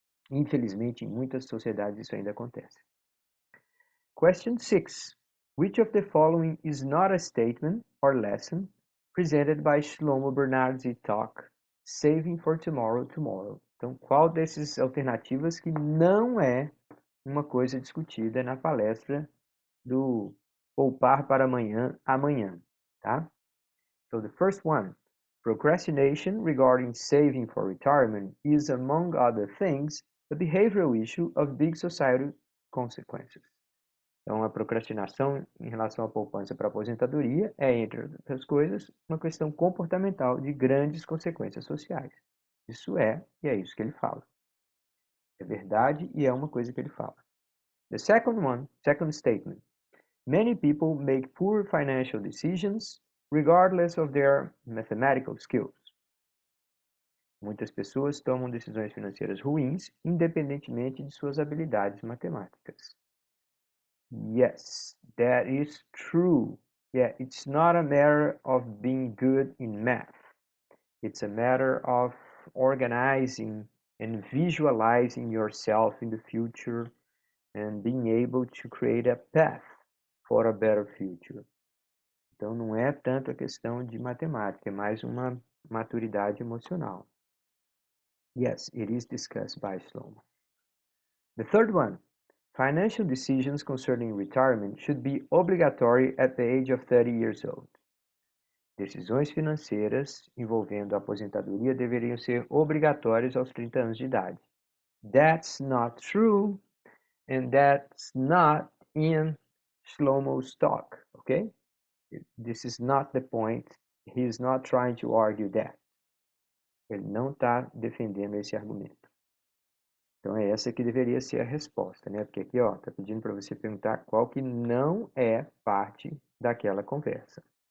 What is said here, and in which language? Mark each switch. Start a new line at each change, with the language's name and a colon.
Portuguese: Infelizmente, em muitas sociedades isso ainda acontece.
English: Question 6. Which of the following is not a statement or lesson presented by Shlomo Bernard's talk, Saving for Tomorrow, Tomorrow?
Portuguese: Então, qual dessas alternativas que não é uma coisa discutida na palestra do Poupar para Amanhã, Amanhã, tá?
English: So the first one, procrastination regarding saving for retirement is, among other things, a behavioral issue of big societal consequences.
Portuguese: Então, a procrastinação em relação à poupança para a aposentadoria é, entre outras coisas, uma questão comportamental de grandes consequências sociais. Isso e é isso que ele fala. É verdade e é uma coisa que ele fala.
English: The second statement. Many people make poor financial decisions regardless of their mathematical skills.
Portuguese: Muitas pessoas tomam decisões financeiras ruins independentemente de suas habilidades matemáticas.
English: Yes, that is true. Yeah, it's not a matter of being good in math. It's a matter of organizing and visualizing yourself in the future and being able to create a path for a better future.
Portuguese: Então não é tanto a questão de matemática, é mais uma maturidade emocional.
English: Yes, it is discussed by Shlomo. The third one. Financial decisions concerning retirement should be obligatory at the age of 30 years old.
Portuguese: Decisões financeiras envolvendo a aposentadoria deveriam ser obrigatórias aos 30 anos de idade.
English: That's not true, and that's not in Shlomo's talk, okay? This is not the point. He is not trying to argue that.
Portuguese: Ele não está defendendo esse argumento. Então, é essa que deveria ser a resposta, né? Porque aqui, ó, tá pedindo para você perguntar qual que não é parte daquela conversa.